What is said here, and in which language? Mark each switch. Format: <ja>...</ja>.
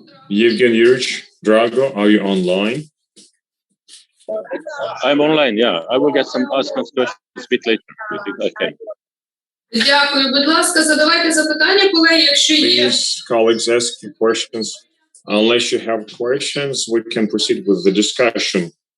<en>Evgen Yurich Drago, are you online? I'm online, yeah. I will ask some questions a bit later. Okay.</en> <uk>Дякую. Будь ласка, задавайте запитання, колеги, якщо є.</uk> <en>Please, colleagues, ask your questions. Unless you have questions, we can proceed with the discussion.</en>